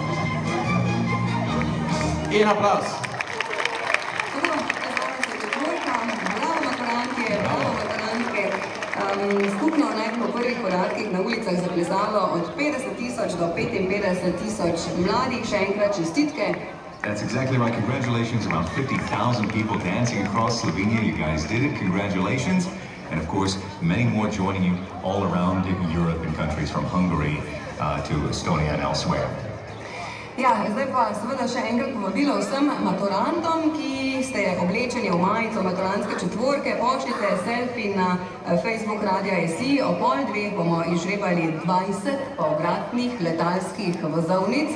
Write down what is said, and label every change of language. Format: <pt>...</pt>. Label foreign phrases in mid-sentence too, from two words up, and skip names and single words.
<sl>In aplaus. Skupno naj po prvih podatkih na ulicah zaplesalo od 50.000 do 55.000 mladih. Še enkrat čestitke.</sl> <en>That's exactly right. Congratulations. Around 50,000 people dancing across Slovenia. You guys did it. Congratulations. And of course, many more joining you all around Europe in countries from Hungary to Estonia and elsewhere.</en> <sl>Ja, zdaj pa seveda še enkrat povabilo vsem maturantom, ki ste oblečeni v majico maturantske četvorke, pošljite selfie na Facebook Radia SI. O 12:30 bomo izžrebali 20 povratnih letalskih vozovnic.</sl>